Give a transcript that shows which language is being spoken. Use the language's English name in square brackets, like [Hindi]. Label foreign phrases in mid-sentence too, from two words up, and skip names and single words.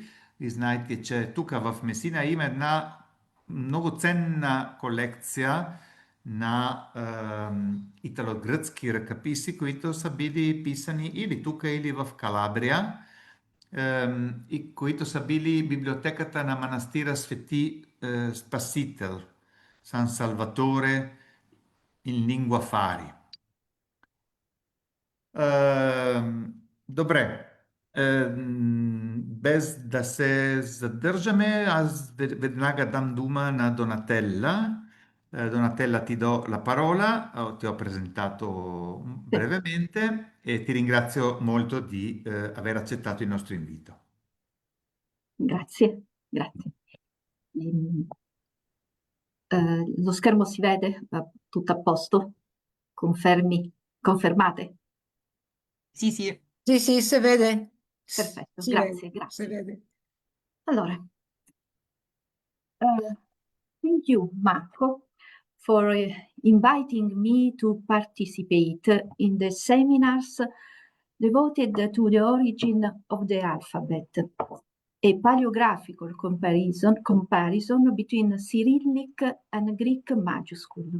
[Bulgarian] И знаете, че тук в Месина има една много ценна колекция на итало-гръцки ръкописи, които са били писани или тук, или в Калабрия, и които са били в библиотеката на манастира Свети Спасител, Сан Салваторе [Italian] in lingua fari. [Bulgarian] Добре. Без да се задържаме, аз веднага dam дума на Donatella. [Italian] Donatella, ti do la parola, ti ho presentato brevemente e ti ringrazio molto di aver accettato il nostro invito. Grazie, grazie. Lo schermo si vede? Va tutto a posto? Confermate? Sì, sì. Sì, sì, si vede. Perfetto, Si grazie, vede, grazie. si vede. Allora, [English] thank you, Marco, for inviting me to participate in the seminars devoted to the origin of the alphabet, a paleographical comparison between Cyrillic and Greek Majuscule.